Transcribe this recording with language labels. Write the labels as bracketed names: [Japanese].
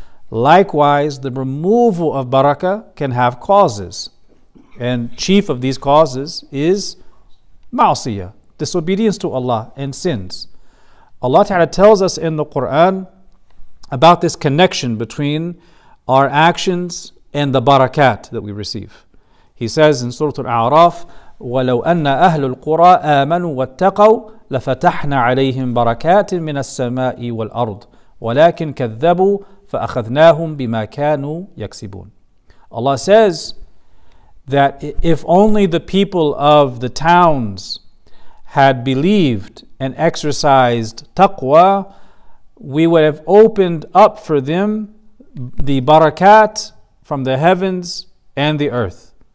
[English] Likewise, the removal of barakah can have causes. And chief of these causes is ma'asiyah, disobedience to Allah and sins. Allah Ta'ala tells us in the Quran about this connection between our actions and the barakat that we receive. He says in Surah Al-A'raf, [Arabic] وَلَوْ أَنَّ أَهْلُ الْقُرَىٰ آمَنُوا وَاتَّقَوْا لَفَتَحْنَا عَلَيْهِمْ بَرَكَاتٍ مِّنَ السَّمَاءِ وَالْأَرْضِ وَلَكِنْ كَذَّبُوا فَأَخَذْنَاهُمْ بِمَا كَانُوا يَكْسِبُونَ. [English] Allah says that if only the people of the towns had believed and exercised taqwa, we would have opened up for them the barakat from the heavens and the earth.